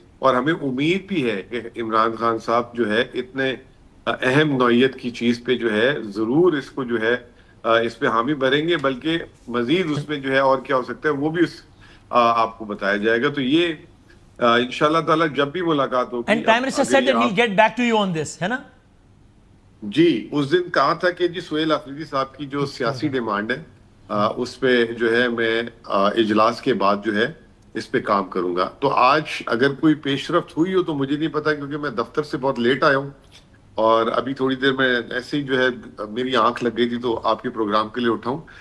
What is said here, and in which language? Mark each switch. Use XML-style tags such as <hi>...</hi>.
<ur>اور ہمیں امید بھی ہے کہ عمران خان صاحب جو ہے اتنے اہم نوعیت کی چیز پہ جو ہے ضرور اس کو جو ہے اس پہ حامی بھریں گے، بلکہ مزید اس میں جو ہے اور کیا ہو سکتا ہے وہ بھی آپ کو بتایا جائے گا. تو یہ انشاءاللہ تعالی جب بھی ملاقات ہوگی.</ur> <en>And Prime Minister said that he'll get back to you on this,</en> <ur>ہے نا؟ جی اس دن کہا تھا کہ جی سہیل آفریدی صاحب کی جو سیاسی ڈیمانڈ ہے اس پہ جو ہے میں اجلاس کے بعد جو ہے اس پہ کام کروں گا. تو آج اگر کوئی پیش رفت ہوئی ہو تو مجھے نہیں پتا، کیونکہ میں دفتر سے بہت لیٹ آیا ہوں، اور ابھی تھوڑی دیر میں ایسے ہی جو ہے میری آنکھ لگ گئی تھی تو آپ کے پروگرام کے لیے اٹھاؤں.</ur>